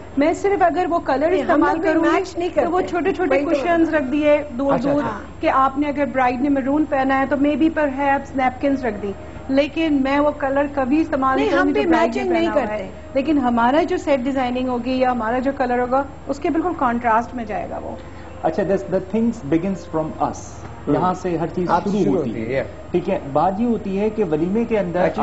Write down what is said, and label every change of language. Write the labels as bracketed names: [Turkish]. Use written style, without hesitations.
[Urdu] میں صرف اگر وہ کلر استعمال کروں گی تو وہ چھوٹے چھوٹے کوشنز رکھ دیے دور دور کہ آپ نے اگر برائڈ نے میرون پہنا ہے تو [English] maybe perhaps [Urdu] نیپکنز رکھ دی, لیکن میں وہ کلر کبھی استعمال نہیں کروں گی. میچنگ نہیں کرتے, لیکن ہمارا جو سیٹ ڈیزائننگ ہوگی یا ہمارا جو کلر ہوگا اس کے بالکل کانٹراسٹ میں جائے گا وہ. [English] اچھا, the things begins from us. [Urdu] یہاں سے ہر چیز شروع ہوتی ہے, ٹھیک ہے. بات یہ ہوتی ہے کہ ولیمے کے اندر